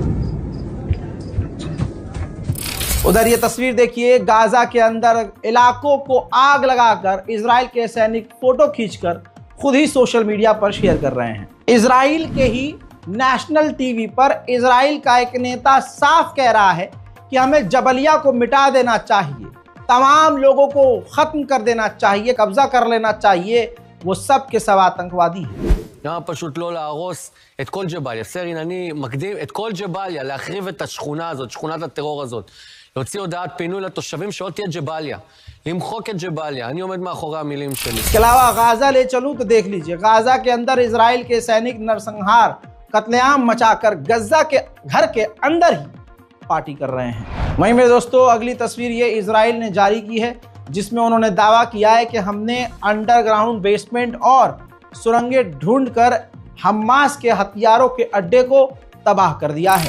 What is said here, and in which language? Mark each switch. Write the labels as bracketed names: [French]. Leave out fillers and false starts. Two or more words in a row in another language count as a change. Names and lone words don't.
[Hindi] उधर ये तस्वीर देखिए, गाजा के अंदर इलाकों को आग लगाकर इजराइल के सैनिक फोटो खींचकर खुद ही सोशल मीडिया पर शेयर कर रहे हैं। इजराइल के ही नेशनल टीवी पर इजराइल का एक नेता साफ कह रहा है कि हमें जबलिया को मिटा देना चाहिए, तमाम लोगों को खत्म कर देना चाहिए, कब्जा कर लेना चाहिए, वो सब के सब आतंकवादी हैं। [Hebrew] למה פשוט לא להרוס את כל ג'באליה? סרין, אני מקדים את כל ג'באליה, להחריב את השכונה הזאת, שכונת הטרור הזאת, להוציא הודעת פינוי לתושבים שעוד תהיה ג'באליה, למחוק את ג'באליה. אני עומד מאחורי המילים שלי. [Hindi] इसके अलावा गाजा ले चलूं तो देख लीजिए, गाजा के अंदर इजराइल के सैनिक नरसंहार, कत्लेआम मचाकर गजा के घर के अंदर ही पार्टी कर रहे हैं। वहीं मेरे दोस्तों, अगली तस्वीर ये इजराइल ने जारी की है, जिसमें उन्होंने दावा किया है कि हमने अंडरग्राउंड बेसमेंट और सुरंगें ढूंढकर हमास के हथियारों के अड्डे को तबाह कर दिया है।